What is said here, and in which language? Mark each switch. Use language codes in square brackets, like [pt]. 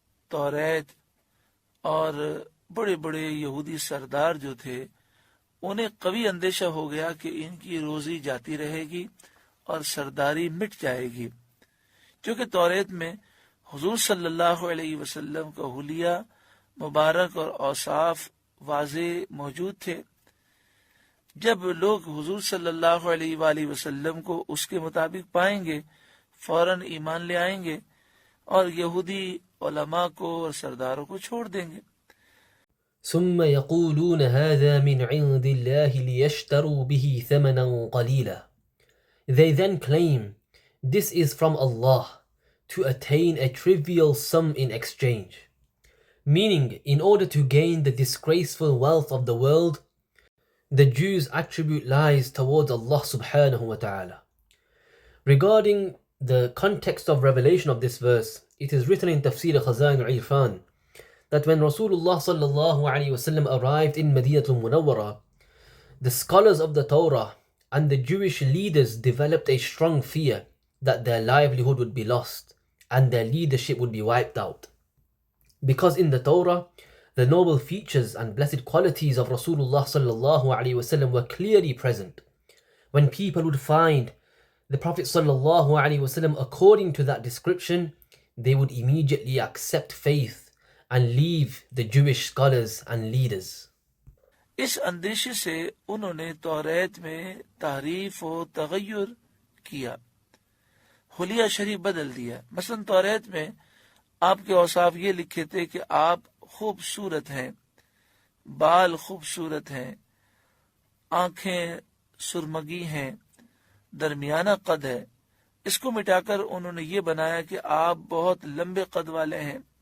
[ur] توریت اور بڑے بڑے یہودی سردار جو تھے انہیں قوی اندیشہ ہو گیا کہ ان کی روزی جاتی رہے گی اور سرداری مٹ جائے گی، کیونکہ توریت میں حضور صلی اللہ علیہ وسلم کا حلیہ مبارک اور اوصاف واضح موجود تھے۔ جب لوگ حضور صلی اللہ علیہ وآلہ وسلم کو اس کے مطابق پائیں گے فوراً ایمان لے آئیں گے اور یہودی علماء کو اور سرداروں کو چھوڑ دیں گے۔ [ar] ثم يقولون هذا من عند الله ليشتروا به ثمنا قليلا. [en] They then claim this is from Allah to attain a trivial sum in exchange. Meaning, in order to gain the disgraceful wealth of the world, the Jews attribute lies towards Allah subhanahu wa ta'ala. Regarding the context of revelation of this verse, it is written in Tafsir Khaza'in al-Irfan that when Rasulullah sallallahu alayhi wa sallam arrived in Madinatul Munawwara, the scholars of the Torah and the Jewish leaders developed a strong fear that their livelihood would be lost and their leadership would be wiped out. Because in the Torah, the noble features and blessed qualities of Rasulullah sallallahu alaihi wasallam were clearly present. When people would find the Prophet sallallahu alaihi wasallam according to that description, they would immediately accept faith and leave the Jewish scholars and leaders. [ur] اس اندیشے سے انہوں نے توریت میں تحریف و تغیر کیا، حلیہ شریف بدل دیا۔ مثلا توریت میں آپ کے اوصاف یہ لکھے تھے کہ آپ خوبصورت ہیں، بال خوبصورت ہیں، آنکھیں سرمگی ہیں، درمیانہ قد ہے۔ اس کو مٹا کر انہوں نے یہ بنایا کہ آپ بہت لمبے قد والے ہیں،